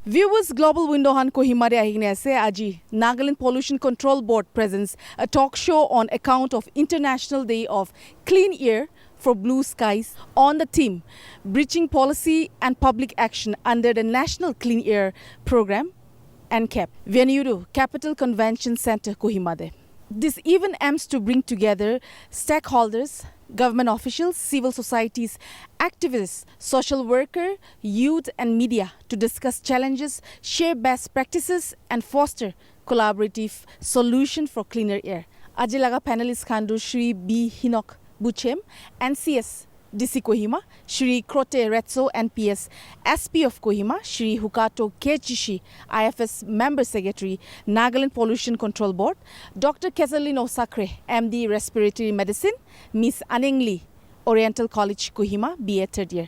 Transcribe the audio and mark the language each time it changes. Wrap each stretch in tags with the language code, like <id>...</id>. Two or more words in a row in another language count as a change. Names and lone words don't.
<en>Viewers Global Window Han Kohima</en> <nag>de ahine ase aji</nag> <en>Nagaland Pollution Control Board presents a talk show on account of International Day of Clean Air for Blue Skies on the theme Bridging Policy and Public Action under the National Clean Air Program Npcb. Venue Capital Convention Center Kohima de. This event aims to bring together stakeholders, government officials, civil societies, activists, social workers, youth and media to discuss challenges, share best practices and foster collaborative solution for cleaner air. Ajilaga panelists Khandu Shri B. Hinok Buchem, NCS DC Kohima, Shri Krote Retso NPS SP of Kohima, Shri Hukato Kechishi IFS Member Secretary, Nagaland Pollution Control Board, Dr. Kezalin Osakre, MD Respiratory Medicine, Miss Aningli, Oriental College Kohima, BA third year.</en>